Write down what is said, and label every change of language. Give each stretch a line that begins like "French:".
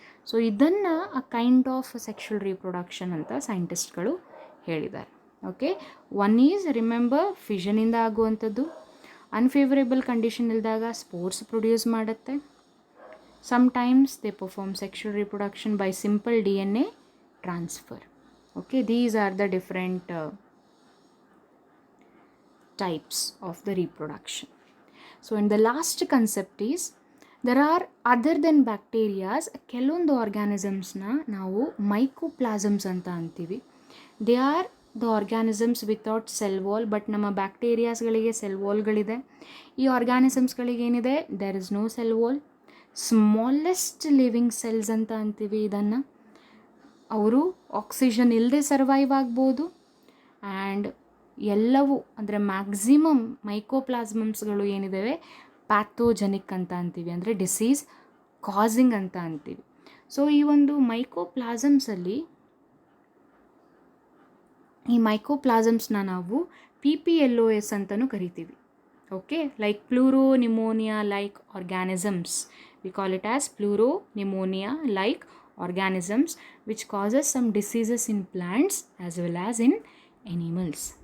Kannada: So ಇದನ್ನು a kind of sexual reproduction ಅಂತ ಸೈಂಟಿಸ್ಟ್ಗಳು ಹೇಳಿದ್ದಾರೆ. ಓಕೆ,
English: one is remember
Kannada: ಫಿಷನಿಂದ ಆಗುವಂಥದ್ದು. ಅನ್ಫೇವರೇಬಲ್ ಕಂಡೀಷನ್ ಇಲ್ದಾಗ ಸ್ಪೋರ್ಸ್ ಪ್ರೊಡ್ಯೂಸ್ ಮಾಡುತ್ತೆ.
English: Sometimes they perform sexual reproduction by simple DNA transfer. Okay, these are the different types of the reproduction. So, and the last concept is, there are other than bacterias,
Kannada: ಕೆಲವೊಂದು ಆರ್ಗ್ಯಾನಿಸಮ್ಸ್ನ ನಾವು ಮೈಕೋಪ್ಲಾಸಮ್ಸ್ ಅಂತ ಅಂತೀವಿ.
English: They are the organisms without cell wall.
Kannada: But ನಮ್ಮ ಬ್ಯಾಕ್ಟೀರಿಯಾಸ್ಗಳಿಗೆ cell ವಾಲ್ಗಳಿದೆ. ಈ ಆರ್ಗ್ಯಾನಿಸಮ್ಸ್ಗಳಿಗೆ ಏನಿದೆ,
English: There is no cell wall.
Kannada: Smallest living cells ಅಂತ ಅಂತೀವಿ ಇದನ್ನು. ಅವರು ಆಕ್ಸಿಜನ್ ಇಲ್ಲದೆ ಸರ್ವೈವ್ ಆಗ್ಬೋದು. ಆ್ಯಂಡ್ ಎಲ್ಲವೂ ಅಂದರೆ ಮ್ಯಾಕ್ಸಿಮಮ್ ಮೈಕೋಪ್ಲಾಸ್ಮಮ್ಸ್ಗಳು ಏನಿದ್ದಾವೆ ಪ್ಯಾಥೋಜೆನಿಕ್ ಅಂತ ಅಂತೀವಿ, ಅಂದರೆ ಡಿಸೀಸ್ ಕಾಸಿಂಗ್ ಅಂತ ಅಂತೀವಿ. ಸೊ ಈ ಒಂದು ಮೈಕೋಪ್ಲಾಸಮ್ಸ್ನ ನಾವು PPLOS ಅಂತಲೂ ಕರಿತೀವಿ.
English: Okay, like pleuropneumonia like organisms. We call it as pleuropneumonia like organisms which causes some diseases in plants as well as in animals.